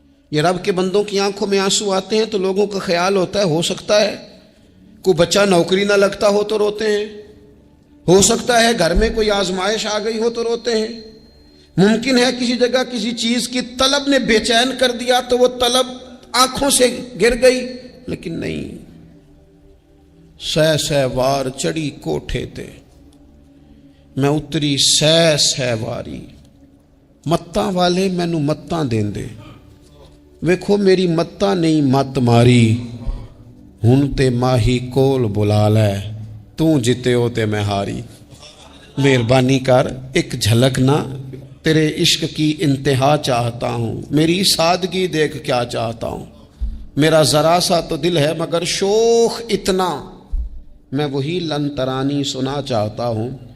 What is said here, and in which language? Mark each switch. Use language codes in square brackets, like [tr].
[ur] یہ رب کے بندوں کی آنکھوں میں آنسو آتے ہیں تو لوگوں کا خیال ہوتا ہے ہو سکتا ہے کوئی بچہ نوکری نہ لگتا ہو تو روتے ہیں, ہو سکتا ہے گھر میں کوئی آزمائش آ گئی ہو تو روتے ہیں, ممکن ہے کسی جگہ کسی چیز کی طلب نے بے چین کر دیا تو وہ طلب آنکھوں سے گر گئی. لیکن نہیں, [pa] سہ وار چڑی کوٹھے تے میں اتری سہ واری, متاں والے مینوں متاں دین دے, ویکھو میری متاں نہیں مت ماری, ہن تے ماہی کول بلا لے تو جتے ہو تے میں ہاری. [ur] مہربانی کر ایک جھلک نہ تیرے عشق کی انتہا چاہتا ہوں, میری سادگی دیکھ کیا چاہتا ہوں. میرا ذرا سا تو دل ہے مگر شوخ اتنا, میں وہی لن ترانی سنا چاہتا ہوں.